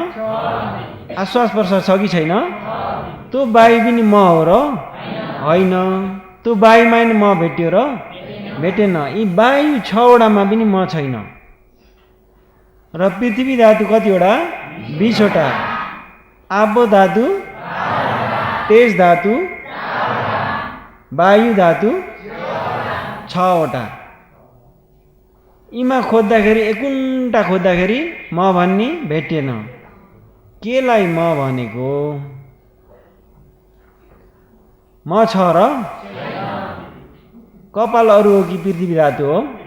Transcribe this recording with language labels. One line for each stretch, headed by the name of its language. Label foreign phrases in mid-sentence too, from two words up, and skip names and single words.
Nepali: आश्वास प्रश्वास छ कि छैन? त्यो वायु पनि म हो र होइन। त्यो वायुमा नि म भेट्यो र भेटेन। यी वायु 6वटामा पनि म छैन। र पृथ्वी धातु कतिवटा? 20वटा। आपो धातु, तेज धातु, वायु धातु 6वटा। यीमा खोज्दाखेरि एकुन्टा खोज्दाखेरि म भन्ने भेटिएन। केलाई म भनेको? म छ र? कपाल अरू हो कि पृथ्वी धातु हो?